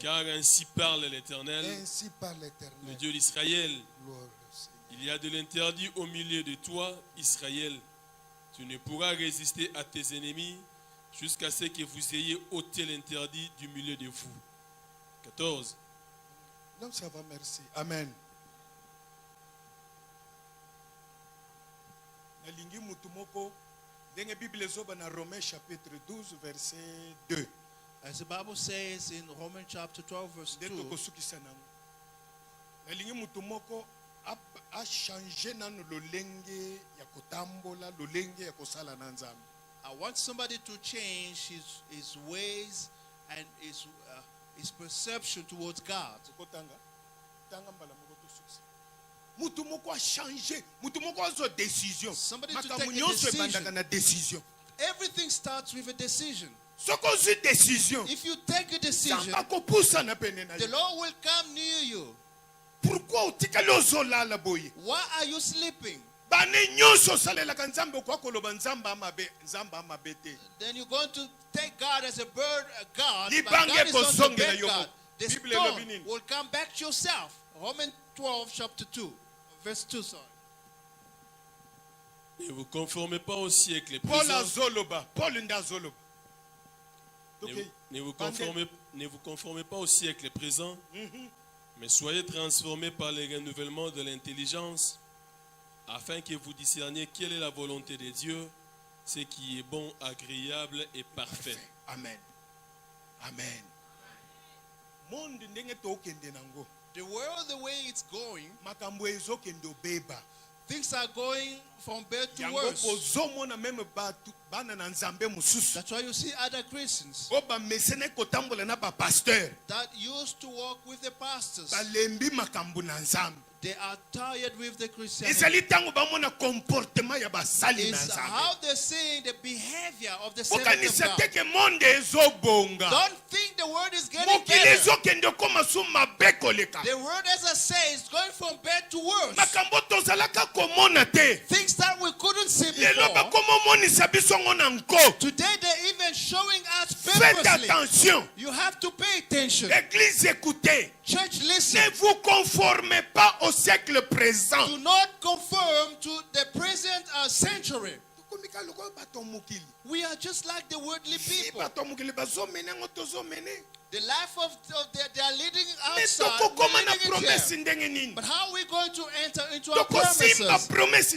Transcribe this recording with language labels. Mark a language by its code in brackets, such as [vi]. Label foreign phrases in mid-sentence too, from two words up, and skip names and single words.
[fr] Car ainsi parle l'Éternel, le Dieu d'Israël. Il y a de l'interdit au milieu de toi, Israël. Tu ne pourras résister à tes ennemis jusqu'à ce que vous ayez ôté l'interdit du milieu de vous. 14. Donc ça va, merci. Amen. [ln] Nalingi mutumoko denge Bible zoba na [fr] Romains chapitre 12 verset 2. [en] As the Bible says in Romans chapter 12 verse 2. [ln] Nalingi mutumoko [fr] a changé [ln] nanu lolenge ya kotambola lolenge ya kosala na Nzambe. [en] I want somebody to change his ways and his perception towards God. [ln] Mutumoko [fr] a changé, [ln] mutumoko [fr] a une décision. [en] Somebody to take a decision. Everything starts with a decision. If you take a decision, the Lord will come near you. [fr] Pourquoi [en] Why are you sleeping? Then you're going to take God as a bird, a God, but God is not the bird God. The stone will come back to yourself. Romans 12, chapter 2, verse 2, sorry. [fr] Ne vous conformez pas au siècle Paul présent. [ln] azoloba, Paul ndazoloba. [fr] Ne vous conformez pas au siècle présent, mais soyez transformés par le renouvellement de l'intelligence, afin que vous discerniez quelle est la volonté de Dieu, ce qui est bon, agréable et parfait. [ln] Amen. Amen. Monde ndenge tokende nango. [en] The world, the way it's going, [ln] Makambo ezokende obeba. [en] things are going from bad to [ln] Yango [en] worse. [ln] pozomona meme batu bana na nzambe mususu. [en] That's why you see other Christians [ln] Oba mesene kotambola na ba pasteur. [en] that used to walk with the pastors. [ln] Balembi makambo na nzambe. [en] They are tired with the Christianity. [ln] Ezali tango bamona comportement ya basali na [en] It's [ln] nzambe. [en] how they're seeing the behavior of the servant of [ln] Okanisa [en] God. [ln] teke monde ezobonga. [en] Don't think the word is getting [ln] Mokili [en] better. [ln] ezokende koma su mabe koleka. [en] The word, as I say, is going from bad to worse. [ln] Makambo tozalaka komona te. [en] Things that we couldn't see [ln] Lelo [en] before. [ln] bakomo monisa biso ngo na nko. [en] Today they're even showing us [fr] Faites [en] purposely. [fr] attention. [en] You have to pay attention. [fr] Église, écoutez. [en] Church, [fr] Ne [en] listen. [fr] vous conformez pas au siècle présent. [en] Do not conform to the present century. We are just like the worldly people. The life of they are leading outside. we're living in here. But how are we going to enter into our promises?